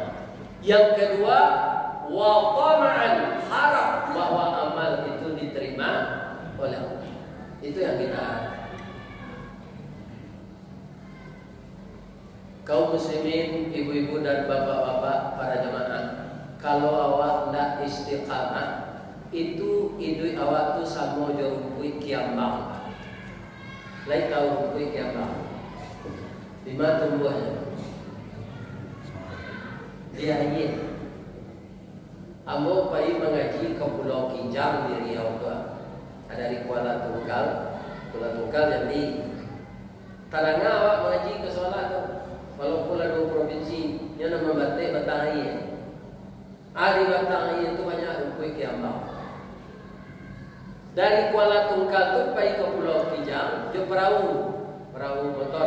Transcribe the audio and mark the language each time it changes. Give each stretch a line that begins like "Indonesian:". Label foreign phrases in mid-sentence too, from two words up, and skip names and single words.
Malay: Yang kedua,
Arabic: wa tama'an,
Malay: harap bahwa amal itu diterima oleh Allah. Itu yang kita harapkan. Kaum muslimin, ibu-ibu dan bapak-bapak, para jemaah, kalau awak nak istiqamah, itu idui awak tu sama je rumpui kiambang. Lain tahu rumpui kiambang. Di mana tumbuhnya? Di air. Ambo pergi mengaji ke Pulau Kijang di Riau tu. Ada di Kuala Tunggal. Kuala Tunggal jadi taranga awak mengaji ke solat tu. Walaupun ada provinsi yang nama batik batang air. Di batang air itu banyak rumput kiambang. Dari Kuala Tunggal tu pergi ke Pulau Kijang, dia perahu motor.